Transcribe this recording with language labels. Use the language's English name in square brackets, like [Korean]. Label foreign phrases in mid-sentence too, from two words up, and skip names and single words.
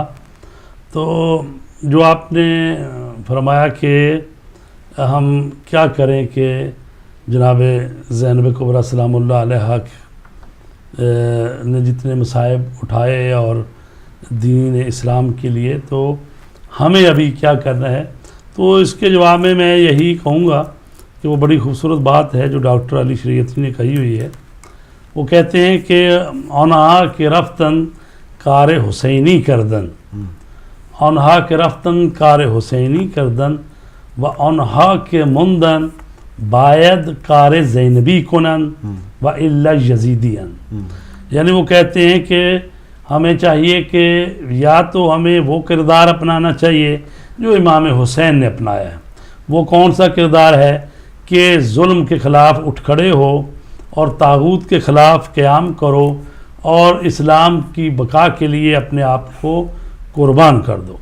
[Urdu] تو جو آپ نے فرمایا کہ ہم کیا کریں کہ جناب زینب کبریٰ سلام اللہ علیہا نے جتنے مصائب اٹھائے اور دین اسلام کے لیے، تو ہمیں ابھی کیا کرنا ہے؟ تو اس کے جواب میں یہی کہوں گا کہ وہ بڑی خوبصورت بات ہے جو ڈاکٹر علی شریعتی نے کہی ہوئی ہے۔ وہ کہتے ہیں کہ [Persian] آنہا کے رفتن کار حسینی کردن، آنہا کے رفتن کار حسینی کردن و آنہا کے مندن باید کار زینبی کنن و الا یزیدین۔ [Urdu] یعنی وہ کہتے ہیں کہ ہمیں چاہیے کہ یا تو ہمیں وہ کردار اپنانا چاہیے جو امام حسین نے اپنایا ہے۔ وہ کون سا کردار ہے کہ ظلم کے خلاف اٹھ کھڑے ہو اور طاغوت کے خلاف قیام کرو اور اسلام کی بقا کے لیے اپنے آپ کو قربان کر دو.